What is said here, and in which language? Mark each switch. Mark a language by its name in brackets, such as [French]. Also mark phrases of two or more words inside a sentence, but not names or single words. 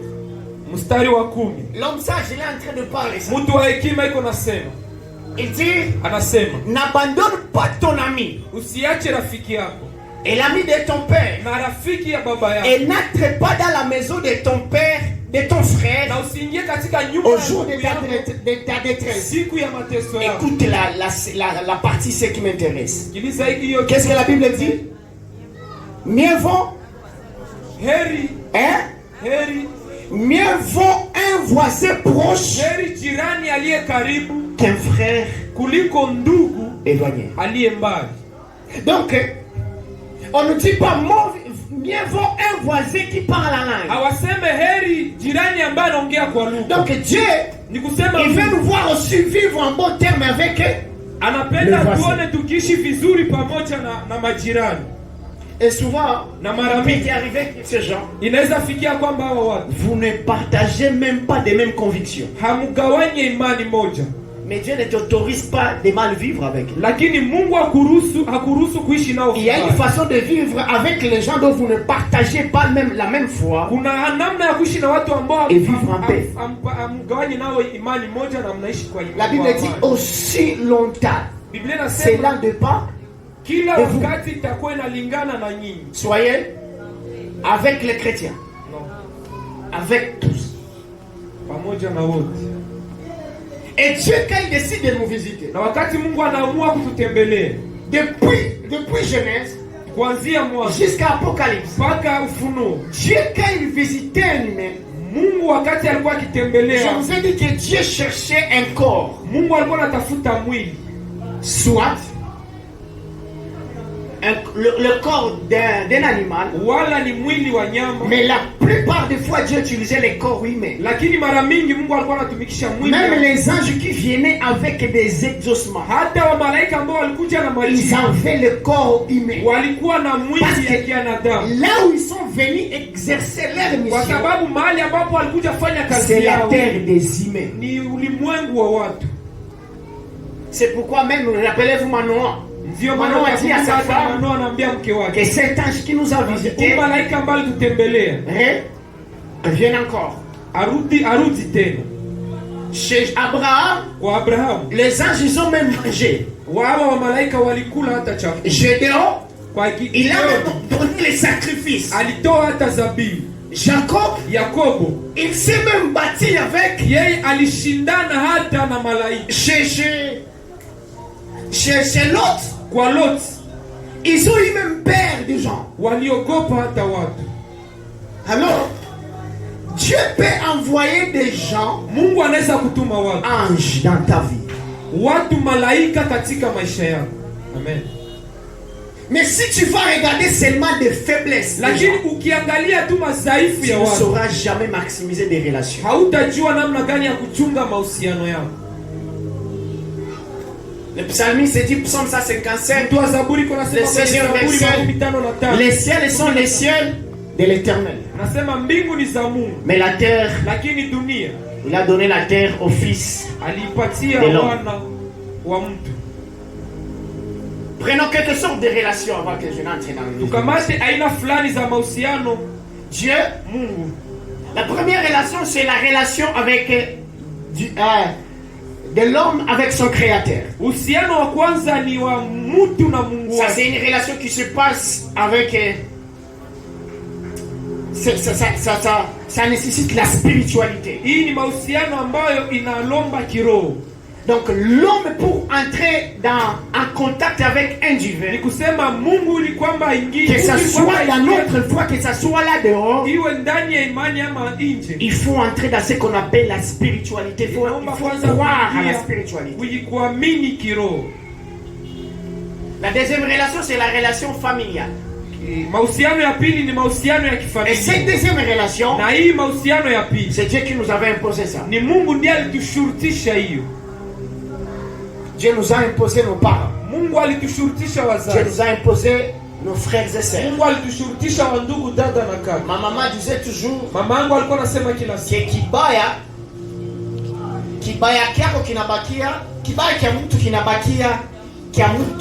[French] L'homme sage, il est en train de parler ça. Il dit, n'abandonne pas ton ami et l'ami de ton père, et n'entre pas dans la maison de ton père de ton frère [Swahili] na usiingie katika nyumba [French] au [Swahili] ya [French] jour [Swahili] ndugu [French] de [Swahili] yako [French] ta détresse. [Swahili] siku ya mateso yako. [French] Écoute la partie ce qui m'intéresse. [Swahili] Sikiliza hiyo. [French] Qu'est-ce que la Bible dit? Mieux vaut, [Swahili] Heri, [French] hein? [Swahili] heri, [French] Mieux vaut un voisin proche [Swahili] heri jirani aliye karibu [French] qu'un frère [Swahili] kuliko ndugu [French] éloigné. [Swahili] aliye mbali. [French] Donc, on ne dit pas mieux vaut un voisin qui parle la langue. [Swahili] Hawaseme heri jirani ambaye anaongea kwa lugha. [French] Donc Dieu, [Swahili] Ni kusema [French] il veut nous voir aussi vivre en bon terme avec eux. [Swahili] anapenda [French] Le voisin. [Swahili] tuone tukiishi vizuri pamoja na majirani. [French] Et souvent, [Swahili] Na mara [French] il peut [Swahili] mingi [French] arriver que ces gens, [Swahili] inaweza fikia kwamba hawa watu [French] vous ne partagez même pas des mêmes convictions. [Swahili] hamgawanye imani moja, [French] Mais Dieu ne t'autorise pas de mal vivre avec eux. [Swahili] lakini Mungu hakuruhusu kuishi nao [French] Il y a une [Swahili] vibaya. [French] façon de vivre avec les gens dont vous ne partagez pas même la même foi. [Swahili] Kuna namna ya kuishi na watu ambao [French] Et vivre en paix. [Swahili] hamgawanye nao imani moja na mnaishi kwa imani. [French] La Bible dit aussi longtemps. [Swahili] Biblia [French] C'est [Swahili] inasema [French] là de pas. [Swahili] kila [French] Et vous? [Swahili] wakati itakuwa inalingana na nyinyi. [French] Soyez avec les chrétiens. No. Avec tous. [Swahili] Pamoja na wote. [French] Et Dieu, quand il décide de nous visiter, [Swahili] Na wakati Mungu anaamua kututembelea [French] depuis Genèse [Swahili] kuanzia mwanzo [French] jusqu'à Apocalypse, [Swahili] mpaka Ufunuo, [French] Dieu, quand il visitait un humain, [Swahili] Mungu wakati alikuwa [French] je [Swahili] akitembelea, [French] vous ai dit que Dieu cherchait un corps, [Swahili] Mungu alikuwa anatafuta mwili, [French] soit le corps d'un animal, [Swahili] wala ni mwili wa nyama, [French] mais la plupart des fois Dieu utilisait les corps humains. [Swahili] lakini mara mingi Mungu alikuwa anatumikisha mwili. [French] Même les anges qui venaient avec des exaucements, [Swahili] Hata wa malaika ambao walikuja na [French] ils [Swahili] majini [French] avaient le corps humain. [Swahili] walikuwa na [French] Parce [Swahili] mwili [French] que [Swahili] ya kianadamu, [French] là où ils sont venus exercer leur [Swahili] kwa [French] mission, [Swahili] sababu mahali ambapo walikuja fanya [French] c'est [Swahili] kazi [French] la [Swahili] yao [French] terre des humains. [Swahili] ni ulimwengu wa watu. [French] C'est pourquoi même, rappelez-vous Manoah, [Swahili] Ndio maana [French] Manoa dit à sa [Swahili] hata [French] femme [Swahili] Manoa anaambia mke [French] que [Swahili] wake, [French] cet ange qui nous a visités [Swahili] malaika ambaye alitutembelea [French] revienne encore. [Swahili] arudi tena. [French] Chez Abraham, [Swahili] Kwa Abrahamu [French] les anges ils ont même mangé. [Swahili] wao wa malaika walikula hata chakula. [French] Gédéon, [Swahili] Kwa [French] il a donné les sacrifices. [Swahili] alitoa hata zabibu. [French] Jacob, [Swahili] Yakobo [French] il s'est même battu avec [Swahili] yeye alishindana hata na malaika. [French] chez Lot. [Swahili] Kwa Lot [French] Ils ont eu même peur des gens. [Swahili] waliogopa hata watu. [French] Alors, Dieu peut envoyer des gens, [Swahili] Mungu anaweza kutuma watu, [French] anges, dans ta vie. [Swahili] watu malaika katika maisha yako. Amen. [French] Mais si tu vas regarder seulement des faiblesses, des [Swahili] Lakini [French] gens, [Swahili] ukiangalia tu madhaifu [French] tu [Swahili] ya [French] ne [Swahili] watu, [French] sauras jamais maximiser des relations. [Swahili] hautajua namna gani ya kuchunga mahusiano yako. [French] Le psalmiste dit, psaume 155, [Swahili] Mtu wa Zaburi kuna sema [French] Le [Swahili] kwenye [French] Seigneur [Swahili] Zaburi [French] verset, 55, les ciels sont les ciels de l'Éternel. [Swahili] nasema mbingu ni za Mungu, [French] Mais la terre, [Swahili] lakini dunia [French] il a donné la terre au Fils. [Swahili] alipatia [French] De l'homme. [Swahili] wana wa mtu. [French] Prenons quelque sorte de relations avant que je n'entre dans le vif. [Swahili] Tukamate aina fulani za mahusiano. [French] Dieu, [Swahili] Mungu, [French] la première relation, c'est la relation avec de l'homme avec son créateur. [Swahili] uhusiano wa kwanza ni wa mtu na Mungu [French] Ça, [Swahili] wake. [French] c'est une relation qui se passe avec. Ça nécessite la spiritualité. [Swahili] Hii ni mahusiano ambayo inalomba kiroho. [French] Donc, l'homme, pour entrer en contact avec un [Swahili] Ni [French] divin, [Swahili] kusema Mungu ili kwamba aingie, [French] que ça [Swahili] Mungu ili [French] soit [Swahili] kwamba [French] dans [Swahili] aingie, [French] notre foi, que ça soit là dehors, [Swahili] iwe ndani ya imani ama nje, [French] il faut entrer dans ce qu'on appelle la spiritualité. Il faut [Swahili] inaomba kwanza [French] croire à la [Swahili] kuingia [French] spiritualité. [Swahili] kuamini kiroho. [French] La deuxième relation, c'est la relation familiale. [Swahili] Mahusiano ya pili ni mahusiano ya [French] Et cette [Swahili] kifamilia. [French] deuxième relation, [Swahili] Na hii mahusiano ya pili [French] c'est Dieu qui nous avait imposé ça. [Swahili] ni Mungu ndiye alitushurutisha hiyo. [French] Dieu nous a imposé nos parents. [Swahili] Mungu alitushurutisha [French] Dieu [Swahili] wazazi. [French] nous a imposé nos frères et sœurs. [Swahili] Mungu alitushurutisha wandugu, dada na kaka. [French] Ma maman disait toujours [Swahili] Mama yangu alikuwa anasema kila siku, que kibaya kyako kinabakia, kibaya kya mtu kinabakia kya mtu.